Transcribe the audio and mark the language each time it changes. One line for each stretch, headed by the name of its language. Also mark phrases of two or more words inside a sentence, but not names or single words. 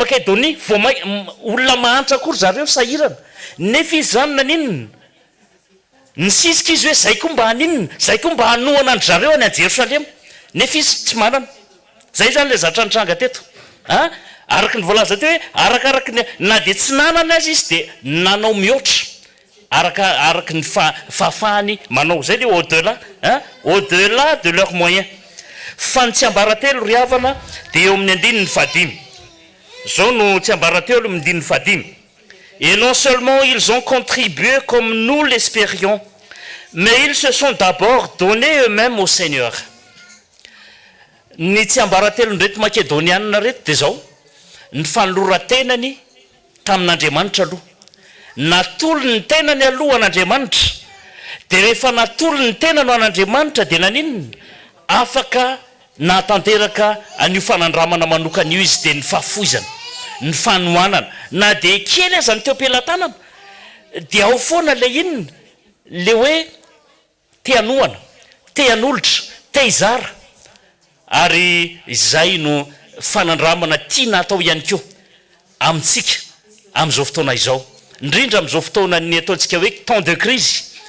Malagasy: Makedonia olona mahantra kory zareo sahirana nefa izy zany naninona nisisika izy hoe zay koa mba haninona zay koa mba hanohana andry zareo any Jerosalema nefa izy tsy manana zay zany le zatra nitranga teto araky ny voalaza teo hoe arakaraky na dia tsy nanana azy izy dia nanao mihoatra araky ny fahafahany manao zay le
French: au-delà de leurs moyens
Malagasy: fa ny tsy ambaratelo ry havana dia eo amin'ny andininy fadimy zao no tsy ambaratelo amin'ny andininy fadimy
French: et non seulement ils ont contribué comme nous l'espérions mais ils se sont d'abord donnés eux-mêmes au Seigneur
Malagasy: ny tsy ambaratelo ny reto makedonianina reto dia zao ny fanoloran-tenany tamin'Andriamanitra aloha natolo ny tenany alohan'Andriamanitra dia rehefa natolo ny tenany ho an'Andriamanitra dia naninona afaka natanteraka an'io fanandramana manokana io izy dia ny fahafoizana ny fanohanana na dia kely aza ny teo am-pelantanana dia ao foana le inona le hoe te-hanohana te-han'olotra te-hizara ary izay no fanandramana tiana atao ihany koa amintsika amin'izao fotoana izao indrindra amin'izao fotoana ny ataontsika hoe
French: temps de crise